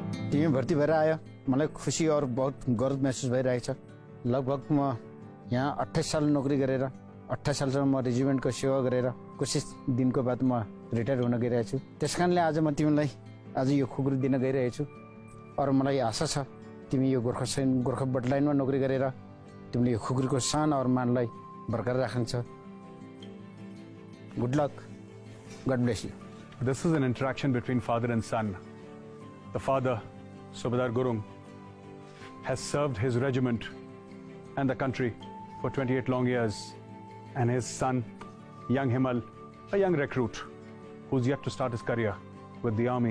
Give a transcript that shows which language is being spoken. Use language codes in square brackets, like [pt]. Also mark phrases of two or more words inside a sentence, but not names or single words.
[ne] टिमी भर्ती भएर आयो। मलाई खुसी [hi] और बहुत [ne] गर्व महसुस भइरहेछ। लगभग म यहाँ 28 साल नौकरी गरेर 28 सालसम्म म रेजिमेन्टको सेवा गरेर कुछ दिनको बाद म रिटायर हुन गइरहेको छु। त्यसकारणले आज म तिमीलाई आज यो खुकुरी दिन गइरहेछु और मलाई आशा छ तिमी यो गोर्खा बटलाइनमा नौकरी गरेर तिमीले यो खुकुरीको [hi] शान और [ne] मानलाई बरकरार राख्छौ। [en] Good luck. God bless you. This is an interaction between father and son. The father, Subedar Gurung, has served his regiment and the country for 28 long years, and his son, young Himal, a young recruit who's yet to start his career with the army.